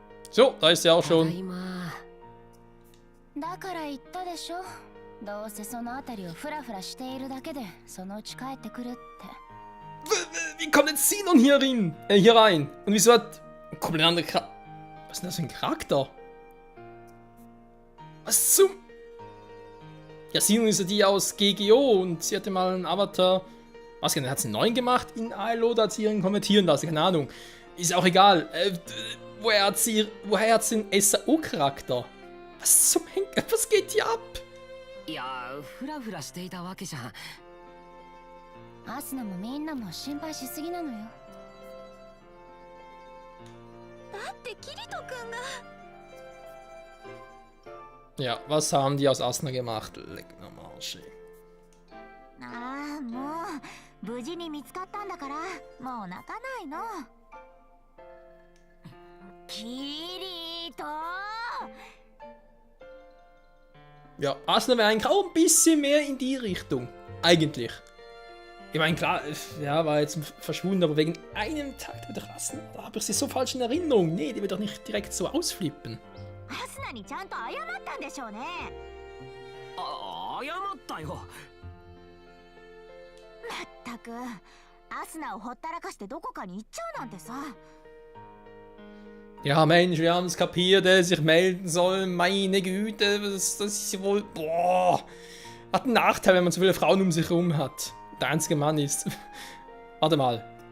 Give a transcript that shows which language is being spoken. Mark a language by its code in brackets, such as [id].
[de] So, da ist sie auch schon. [ja] だから言ったでしょ。どうせそのあたりをフラフラしているだけでそのうち帰ってくるって。 [de] Wie kommt jetzt Sinon hier rein? Und wieso hat ein komplett anderer Charakter? Was ist denn das für ein Charakter? Was zum... Ja, Sinon ist ja die aus GGO und sie hatte mal einen Avatar... Was genau, hat sie einen neuen gemacht in ILO? Da hat sie ihren kommentieren lassen, keine Ahnung. Ist auch egal. Woher hat sie den SAO-Charakter? Was zum Henker? Was geht hier ab? [ja] いや、フラフラしていたわけじゃ。アスナもみんなも心配しすぎなのよ。だってキリト君が。 [de] Ja, was haben die aus Asuna gemacht? Leck mir am Arsch. [ja] ああ、もう無事に見つかったんだからもう泣かないの。キリト。 [de] Ja, Asuna wäre eigentlich auch ein bisschen mehr in die Richtung. Eigentlich. Ich meine, klar, ja, war jetzt verschwunden, aber wegen einem Tag mit Asuna, da habe ich sie so falsch in Erinnerung. Nee, die wird doch nicht direkt so ausflippen. [ja] アスナにちゃんと謝ったんでしょうね。謝ったよ。まったく、アスナをほったらかしてどこかに行っちゃうなんてさ。 [de] Ja, Mensch, wir haben es kapiert, sich melden sollen. Meine Güte, das ist wohl... Boah. Hat einen Nachteil, wenn man so viele Frauen um sich herum hat. Der einzige Mann ist... Warte mal.